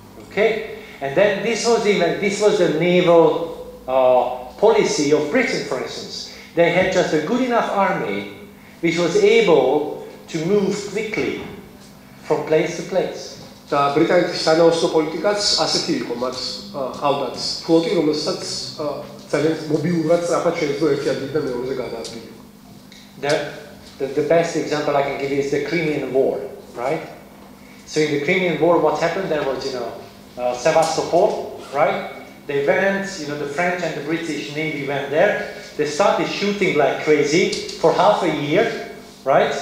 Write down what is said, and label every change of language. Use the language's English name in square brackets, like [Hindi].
[English] Okay, and then this was the naval policy of Britain, for instance. They had just a good enough army which was able to move quickly from place to place. [Georgian] და ბრიტანეთის სანაოსნო პოლიტიკაც ასეთი იყო, მათ ჰყავდათ ფლოტი, რომელსაც ძალიან მობილურად სწრაფად შეეძლო ერთი ადგილიდან მეორეზე გადაადგილება. [English] The best example I can give you is the Crimean War, right? So in the Crimean War, what happened? There was, Sevastopol, right? They went, the French and the British Navy went there. They started shooting like crazy for half a year, right?